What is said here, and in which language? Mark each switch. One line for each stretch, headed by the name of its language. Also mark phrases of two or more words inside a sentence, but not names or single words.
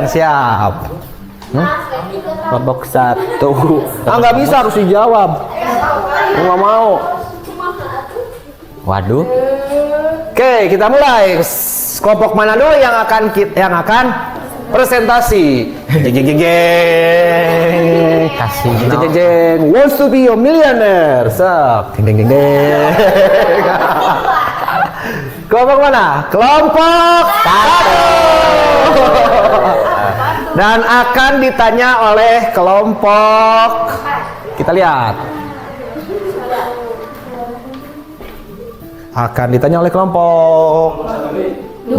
Indonesian: Siap. Kelompok 1. Nggak bisa, harus dijawab. Nggak mau. Waduh. Oke, kita mulai. Kelompok mana dulu yang akan presentasi? Jeng jeng jeng jeng. Kasih. Jeng jeng jeng.
English: Wants to be a millionaire. Sok. Jeng jeng jeng jeng.
Indonesian: Kelompok mana? Kelompok 1. Dan akan ditanya oleh kelompok. Kita lihat. Akan ditanya oleh kelompok 2.